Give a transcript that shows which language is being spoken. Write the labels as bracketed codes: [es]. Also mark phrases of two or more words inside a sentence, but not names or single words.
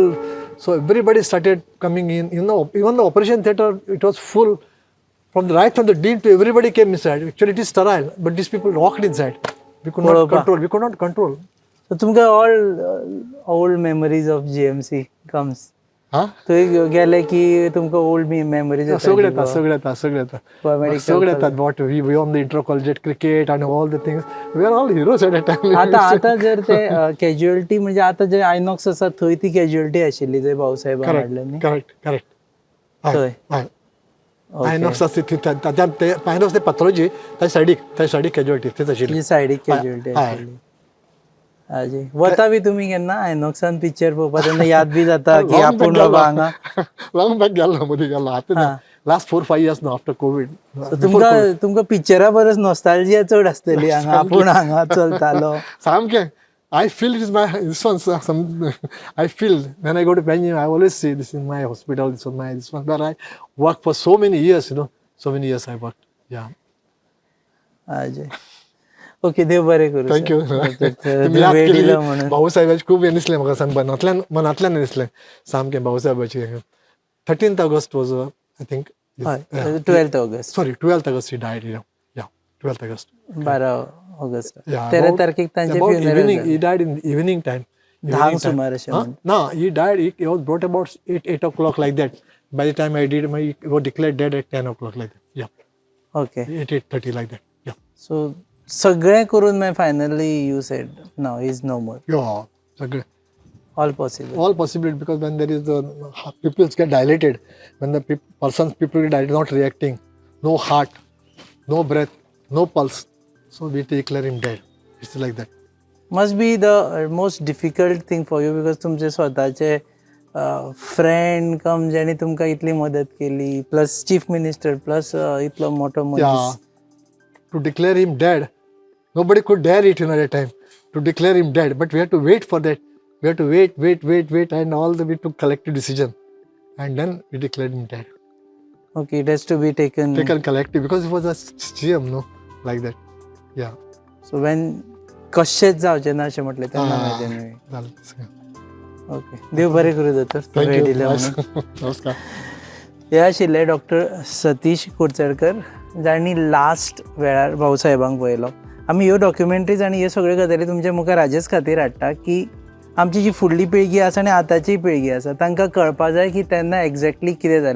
[en] So everybody started coming in. Even the operation theatre, it was full. From the dean to everybody came inside. Actually, it is sterile, but these people walked inside. We could not control. So तुमका all old memories of GMC comes. [kok] तो गेले की तुमका [en] old memories [kok] येता. सगळे येतात. [en] What we won the intercollegiate cricket and all the things. We are all heroes at that time. [kok] आता जर ते कॅज्युअलिटी म्हणजे आता जे आयनॉक्स आसा थंय ती कॅज्युअलिटी आशिल्ली जंय भाऊसाहेब हाडलें. करेक्ट. थंय आयनॉक्स आयनॉक्स ते पॅथॉलॉजी त्या सायडीक कॅज्युअलिटी थंयच आशिल्ली. सायडीक कॅज्युअलिटी आशिल्ली. हाजी वता बी तुमी केन्ना आयनॉक्सान पिक्चर पळोवपाक? तेन्ना याद बी जाता की आपूण बाबा हांगा [en] long back [kok] गेलो मदीं गेलो. आतां [en] last 4-5 years [kok] नो [en] after COVID. [kok] तुमकां पिक्चरा परस नॉस्टॅल्जिया चड आसतली हांगा आपूण हांगा चलतालो. सामकें. [en] I feel it is this one. I feel when I go to Benjamin, I always say this is my hospital. This one where I worked for so many years. So many years I worked. Yeah. [kok] हाजी ओके, देव बरें करूं. थँक्यू. भाऊसाहेबाची खूब हे दिसलें म्हाका. मनांतल्यान दिसलें सामकें भाऊसाहेबाची. [en] 13th August was I think 12th August. Sorry, 12th August he died. Yeah, 12th August. [kok] 12 ऑगस्ट. 13 तारखेक तांचे फ्युनरल. [en] He died in the evening time. [kok] 10 सुमार अशें. [en] No, he died. He was brought about 8 o'clock like that. By the time I did, he was declared dead at 10 o'clock like that. Yeah, ओके 8:30 like that. Yeah. [kok] सो सगळें करून मागीर [en] finally you said now is no more Yeah. सगळे. all possible All possible, because when there is the pupils get dilated, when the person's pupil get dilated, not reacting, no heart, no breath, no pulse, so we declare him dead. It's like that. must be the most difficult thing for you because [kok] तुमचे स्वताचे [en] friend cum [kok] जेणी तुमकां इतली मदत केली [en] plus chief minister plus [kok] इतलो मोठो [en] Yeah. [kok] मनीस [en] To declare him dead, nobody could dare it at that time. To declare him dead, but we had to wait for that. We had to wait, and we took collective decision, and then we declared him dead. OK it has to be taken Taken collective because he was a CM, no, like that. Yeah. [kok] सो वेन कशेंच जावचें ना अशें म्हटलें तेन्ना माहिती न्ही झालं. ओके देव बरें करूं दोतोर [en] Thank [kok] वेळ [en] you. [kok] दिले म्हणून नमस्कार. हे आशिल्ले डॉक्टर सतीश कुडचडकर जाणी लास्ट वेळार भाऊसाहेबांक पळयलो. आमी ह्यो डॉक्युमेंटरीज आनी ह्यो सगळ्यो गजाली तुमच्या मुखार हाजेच खातीर हाडटा की आमची जी फुडली पिळगी आसा आनी आतांची पिळगी आसा तांकां कळपा जाय की तेन्ना एक्झॅक्टली कितें जालें.